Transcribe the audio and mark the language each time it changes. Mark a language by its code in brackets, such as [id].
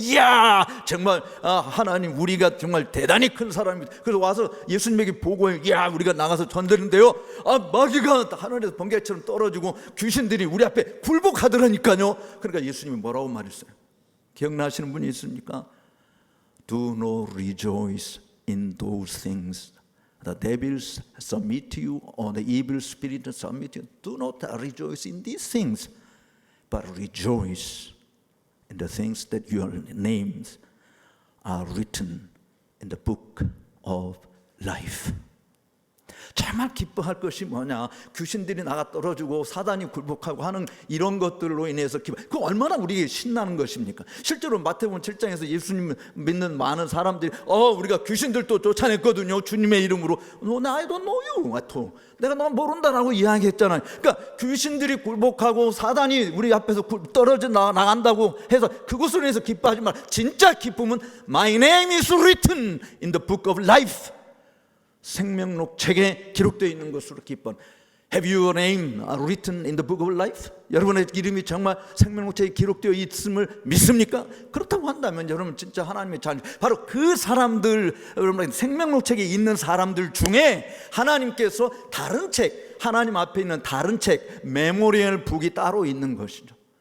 [ko] 이야, 정말 하나님 우리가 정말 대단히 큰 사람입니다. 그래서 와서 예수님에게 보고해요. 이야, 우리가 나가서 전도했는데요, 마귀가 하늘에서 번개처럼 떨어지고 귀신들이 우리 앞에 굴복하더라니까요. 그러니까 예수님이 뭐라고 말했어요? 기억나시는 분이 있습니까? [en] Do not rejoice in those things the devils submit to you, or the evil spirit submit to you. Do not rejoice in these things, but rejoice in the things that your names are written in the book of life. [ko] 정말 기뻐할 것이 뭐냐? 귀신들이 나가 떨어지고 사단이 굴복하고 하는 이런 것들로 인해서 그 얼마나 우리에게 신나는 것입니까? 실제로 마태복음 7장에서 예수님 믿는 많은 사람들이 우리가 귀신들도 쫓아냈거든요, 주님의 이름으로. [en] I don't know you. [ko] 내가 너 모른다라고 이야기했잖아요. 그러니까 귀신들이 굴복하고 사단이 우리 앞에서 떨어져 나간다고 해서 그것으로 인해서 기뻐하지 말. 진짜 기쁨은 [en] My name is written in the book of life. [ko] 생명록 책에 기록되어 있는 것으로 기뻐. [en] Have your name written in the book of life? [ko] 여러분의 이름이 정말 생명록 책에 기록되어 있음을 믿습니까? 그렇다고 한다면 여러분 진짜 하나님의 자녀, 바로 그 사람들, 여러분 생명록 책에 있는 사람들 중에 하나님께서 다른 책, 하나님 앞에 있는 다른 책, 메모리얼 북이 따로 있는 것이죠.